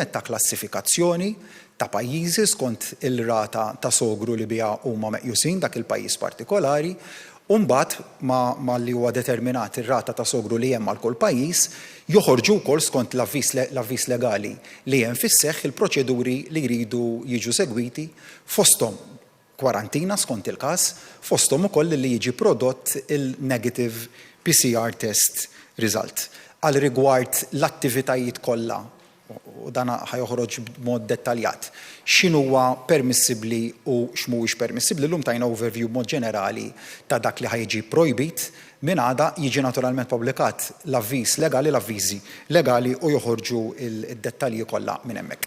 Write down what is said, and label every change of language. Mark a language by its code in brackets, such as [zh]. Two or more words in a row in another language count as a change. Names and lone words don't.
[mt] nett ta' klassifikazzjoni ta' pajjiżi skont il-rata ta' sogru li biha huma meqjusin dak il-pajjiż partikolari, u mbagħad ma li huwa determinat ir-rata ta' sogru li hemm għal kull pajjiż, joħorġu wkoll skont l-avviż legali li hemm fis-seħħ il-proċeduri li jridu jiġu segwiti fosthom kwarantina skont il-każ, fosthom ukoll li jiġi prodott il- [en] negative PCR test result. [mt] Għal rigward l-attivitajiet kollha, u dan ħajoħroġ b'mod dettaljat, x'inhuwa permissibbli u x'mhuwiex permissibbli, llum tajna overview b'mod ġenerali ta' dak li ħajġi projbit, minn għada jiġi naturalment pubblikat l-avviż legali, l-avviżi legali u joħorġu il-dettalji kollha minn hemmhekk.